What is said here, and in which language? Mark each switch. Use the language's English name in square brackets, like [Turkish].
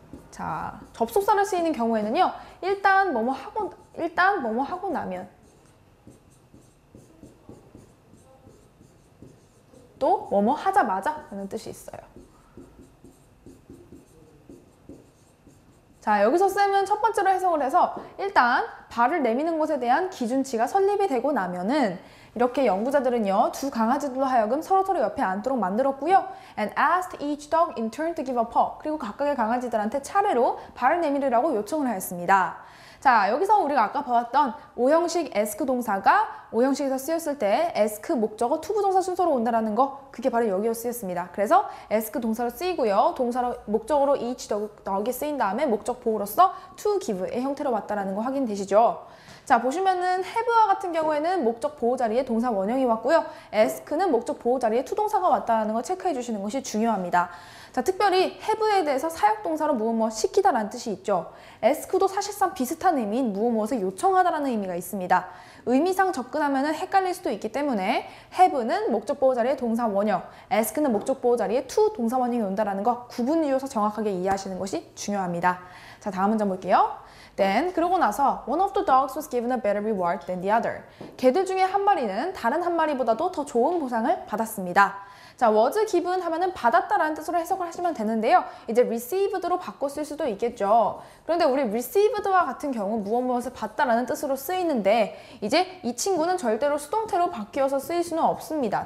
[Korean] 자, 접속사로 쓰이는 경우에는요, 일단 뭐뭐 하고 나면, 또 뭐뭐 하자마자 라는 뜻이 있어요. 자, 여기서 쌤은 첫 번째로 해석을 해서 일단 발을 내미는 것에 대한 기준치가 설립이 되고 나면은 이렇게 연구자들은요, 두 강아지들로 하여금 서로서로 옆에 앉도록 만들었고요. [English] And asked each dog in turn to give a paw. [Korean] 그리고 각각의 강아지들한테 차례로 발을 내밀으라고 요청을 하였습니다. 자, 여기서 우리가 아까 봐왔던 O형식 ask 동사가 O형식에서 쓰였을 때 ask 목적어 투부정사 순서로 온다라는 거, 그게 바로 여기에 쓰였습니다. 그래서 ask 동사로 쓰이고요. 동사로 목적어로 each dog이 쓰인 다음에 목적 보호로서 to give의 형태로 왔다라는 거 확인되시죠? 자, 보시면은 have와 같은 경우에는 목적 보호 자리에 동사 원형이 왔고요. ask는 목적 보호 자리에 투동사가 왔다는 거 체크해 주시는 것이 중요합니다. 자, 특별히 have에 대해서 사역동사로 무엇 시키다라는 뜻이 있죠. ask도 사실상 비슷한 의미인 무엇을 요청하다라는 의미가 있습니다. 의미상 접근하면 헷갈릴 수도 있기 때문에 have는 목적 보호 자리에 동사 원형, ask는 목적 보호 자리에 to 동사 원형이 온다라는 거 구분지어서 정확하게 이해하시는 것이 중요합니다. 자, 다음 문장 볼게요. [English] Then, [Korean] 그러고 나서 [English] one of the dogs was given a better reward than the other. [Korean] 개들 중에 한 마리는 다른 한 마리보다도 더 좋은 보상을 받았습니다. 자, was given 하면은 받았다라는 뜻으로 해석을 하시면 되는데요. 이제 received로 바꿔 쓸 수도 있겠죠. 그런데 우리 received와 같은 경우 무엇을 받다라는 뜻으로 쓰이는데 이제 이 친구는 절대로 수동태로 바뀌어서 쓰일 수는 없습니다.